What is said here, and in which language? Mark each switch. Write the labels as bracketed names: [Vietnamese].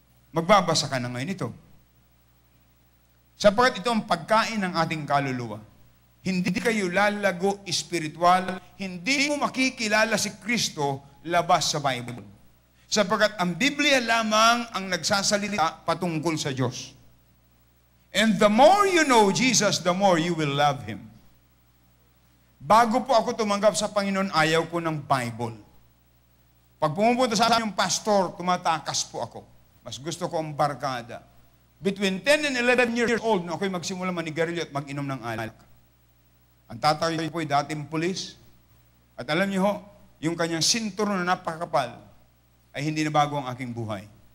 [Filipino] Magbabasa ka na ngayon ito. Sapagkat ito ang pagkain ng ating kaluluwa. Hindi kayo lalago espiritual, hindi mo makikilala si Kristo labas sa Bible. Sapagkat ang Biblia lamang ang nagsasalita patungkol sa Diyos. [English] And the more you know Jesus, the more you will love Him. [Filipino] Bago po ako tumanggap sa Panginoon, ayaw ko ng Bible. Pag pumupunta sa akin yung pastor, tumatakas po ako. Mas gusto ko ang barkada. [English] Between 10 and 11 years old, [Filipino] na ako'y magsimula manigarilyo at mag-inom ng alak. Ang tatay ko ay dating pulis. At alam niyo ho, yung kanyang sinturon na napakapal, ay hindi na bago ang aking buhay.